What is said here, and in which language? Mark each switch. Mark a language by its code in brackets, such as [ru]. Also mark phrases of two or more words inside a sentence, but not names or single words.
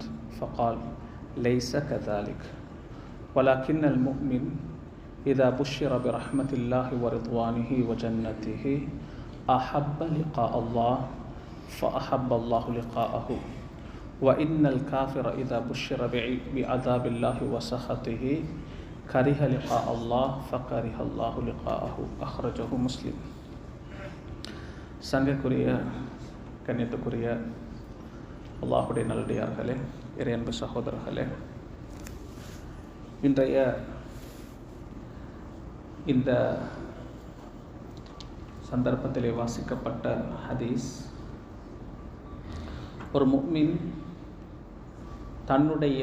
[ar] فقال: ليس كذلك، ولكن المؤمن إذا بشر برحمة الله ورضوانه وجنته أحب لقاء الله فأحب الله لقاءه، وإن الكافر إذا بشر بعذاب الله وسخطه كره لقاء الله فكره الله لقاءه. أخرجه مسلم. [ta] சங்கைக்குரிய கண்ணியத்துக்குரிய அல்லாஹுடைய நல்லடியார்களே, இறையன்பு சகோதரர்களே, இன்றைய இந்த சந்தர்ப்பத்திலே வாசிக்கப்பட்ட ஹதீஸ், ஒரு முஃமின் தன்னுடைய